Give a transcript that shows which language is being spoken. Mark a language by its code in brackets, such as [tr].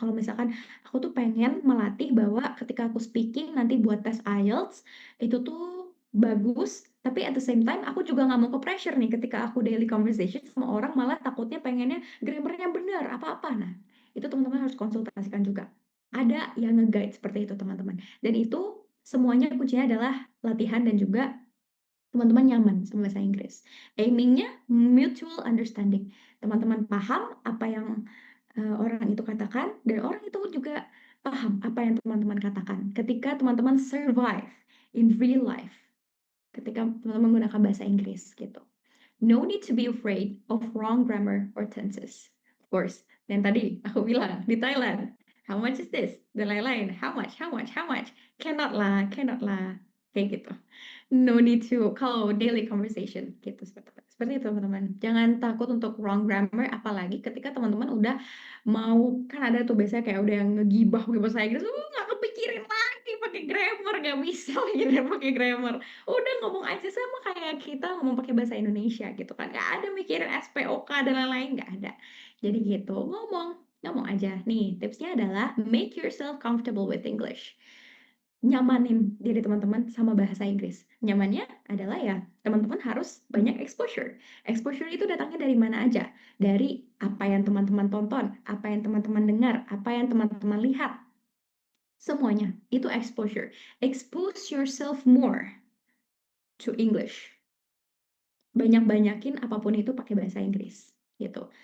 [id] Kalau misalkan aku tuh pengen melatih bahwa ketika aku speaking nanti buat tes IELTS itu tuh bagus, tapi [en] at the same time [id] aku juga nggak mau ke-pressure nih ketika aku [en] daily conversation [id] sama orang malah takutnya pengennya grammar-nya benar, apa-apa. Nah, itu teman-teman harus konsultasikan juga. Ada yang nge-guide seperti itu teman-teman. Dan itu semuanya kuncinya adalah latihan dan juga teman-teman nyaman sama bahasa Inggris. Aiming-nya mutual understanding. Teman-teman paham apa yang orang itu katakan dan orang itu juga paham apa yang teman-teman katakan. Ketika teman-teman [en] survive in real life. [id] Ketika teman-teman menggunakan bahasa Inggris gitu. [en] No need to be afraid of wrong grammar or tenses. Of course, [id] dan tadi aku bilang di Thailand, [en] how much is this? [id] Dan lain-lain, [en] how much, how much, how much? [id] Cannot lah, kayak gitu. [en] No need to [id] kalau [en] daily conversation [id] gitu seperti itu teman-teman. Jangan takut untuk [en] wrong grammar [id] apalagi ketika teman-teman udah mau kan ada tuh biasanya kayak udah yang ngegibah pakai bahasa Inggris, nggak kepikirin lagi pakai grammar, nggak bisa lagi pakai grammar. Udah ngomong aja sama kayak kita ngomong pakai bahasa Indonesia gitu kan, nggak ada mikirin SPOK dan lain-lain, nggak ada. Jadi gitu, ngomong aja. Nih tipsnya adalah [en] make yourself comfortable with English. [id] Nyamanin diri teman-teman sama bahasa Inggris. Nyamannya adalah ya teman-teman harus banyak exposure. Exposure itu datangnya dari mana aja? Dari apa yang teman-teman tonton, apa yang teman-teman dengar, apa yang teman-teman lihat. Semuanya itu exposure. [en] Expose yourself more to English. [id] Banyak-banyakin apapun itu pakai bahasa Inggris gitu.